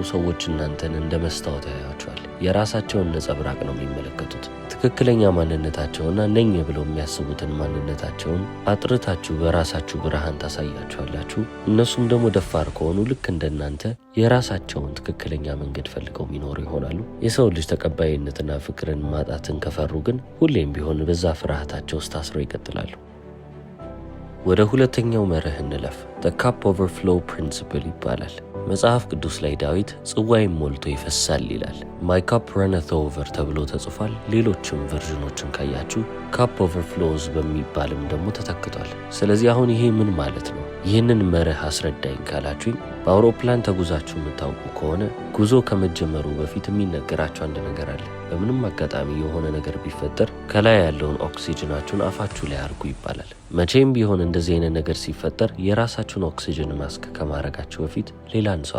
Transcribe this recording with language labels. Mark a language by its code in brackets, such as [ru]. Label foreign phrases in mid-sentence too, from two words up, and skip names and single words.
[am] ሰዎች እናንተን እንደ መስታወት ያያችኋል። የራሳቸውን ነጸብራቅ ነው የሚመለከቱት። ትክክለኛ ማንነታቸውና ነኝ ብለው የሚያስቡትን ማንነታቸውን አጥርታችሁ በራሳችሁ ብርሃን ታሳያችኋላችሁ። እነሱም ደግሞ ደፋር ከሆኑ ልክ እንደናንተ የራሳቸውን ትክክለኛ መንገድ ፈልገው የሚኖሩ ይሆናሉ። የሰው ልጅ ተቀባይነትና ፍቅርን ማጣትን ከፈሩ ግን ሁሌም ቢሆን በዛ ፍርሃታቸው ውስጥ ታስረው ይቀጥላሉ። ወደ ሁለተኛው መርህ እንለፍ። [en] the cup overflow principle [am] ይባላል። መጽሐፍ ቅዱስ ላይ ዳዊት ጽዋዬን ሞልቶ ይፈሳል ይላል። [en] my cup runneth over [am] ተብሎ ተጽፏል። ሌሎችም ቨርዥኖችን ካያችሁ [en] cup overflows [am] በሚባልም ደግሞ ተተክቷል። ስለዚህ አሁን ይሄ ምን ማለት ነው? ይህንን መርህ አስረዳኝ ካላችሁኝ በአውሮፕላን ተጉዛችሁ የምታውቁ ከሆነ ጉዞ ከመጀመሩ በፊት የሚነገራችሁ አንድ ነገር አለ። በምንም አጋጣሚ የሆነ ነገር ቢፈጠር ከላይ ያለውን ኦክሲጅናችሁን አፋችሁ ላይ አድርጉ ይባላል። መቼም ቢሆን እንደዚህ አይነት ነገር ሲፈጠር የራሳችሁን [en] oxygen mask [am] ከማድረጋችሁ በፊት ሌላን ሰው